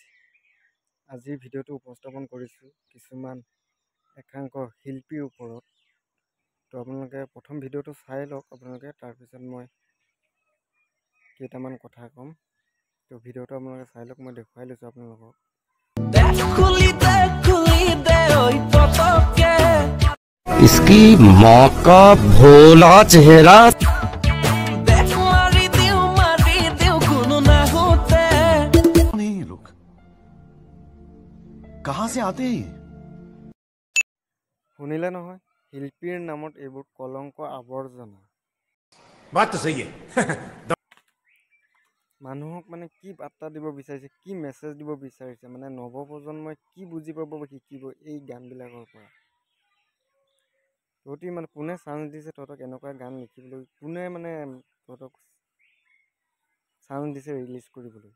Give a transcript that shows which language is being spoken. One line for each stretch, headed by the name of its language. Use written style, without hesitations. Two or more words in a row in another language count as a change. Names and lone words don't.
Assamese: আজিৰ ভিডিঅ'টো উপস্থাপন কৰিছোঁ কিছুমান একাংশ শিল্পীৰ ওপৰত। তো আপোনালোকে প্ৰথম ভিডিঅ'টো চাই লওক আপোনালোকে, তাৰপিছত মই কেইটামান কথা ক'ম। তো ভিডিঅ'টো আপোনালোকে চাই লওক, মই দেখুৱাই লৈছোঁ আপোনালোকক।
Hindi: इसकी माँ का भोला चेहरा कहाँ से आते हैं?
Assamese: শুনিলে নহয়, শিল্পীৰ নামত এইবোৰ কলংক আৱৰ্জনা।
Hindi: बात तो सही है।
Assamese: মানুহক মানে কি বাৰ্তা দিব বিচাৰিছে, কি মেছেজ দিব বিচাৰিছে, মানে নৱপ্ৰজন্মই কি বুজি পাব বা শিকিব এই গানবিলাকৰ পৰা। তহঁতি মানে কোনে চান্স দিছে তহঁতক এনেকুৱা গান লিখিবলৈ, কোনে মানে তহঁতক চান্স দিছে ৰিলিজ কৰিবলৈ।